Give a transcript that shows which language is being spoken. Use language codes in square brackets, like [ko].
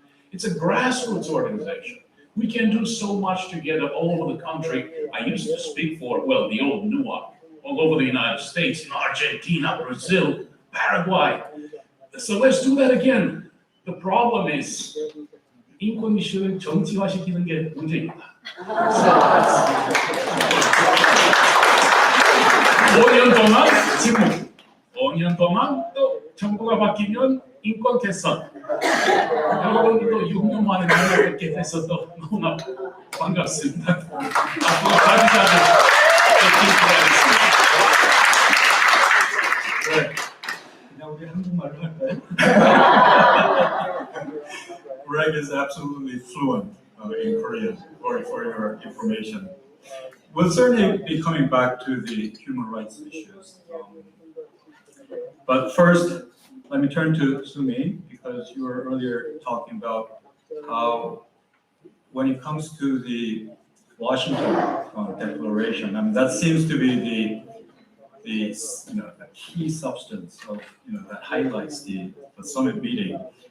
[en] It's a grassroots organization. We can do so much together all over the country. I used to speak for, the old Huak, all over the United States, in Argentina, Brazil, Paraguay. So let's do that again. The problem is, [ko] 인권 이슈를 정치화시키는 게 문제입니다. 5년 동안 침묵, 5년 동안 또 정부가 바뀌면 인권 개선. 여러분도 6년 만에 만나 뵙게 돼서 또 너무나 반갑습니다. 앞으로 자주자주 뵙겠습니다. 네, 그냥 우리 한국말로 할까요? [en] Greg is absolutely fluent in Korean, for your information. We'll certainly be coming back to the human rights issues. But first, let me turn to Sumi, because you were earlier talking about how, when it comes to the Washington Declaration, I mean, that seems to be the key substance of, that highlights the summit meeting.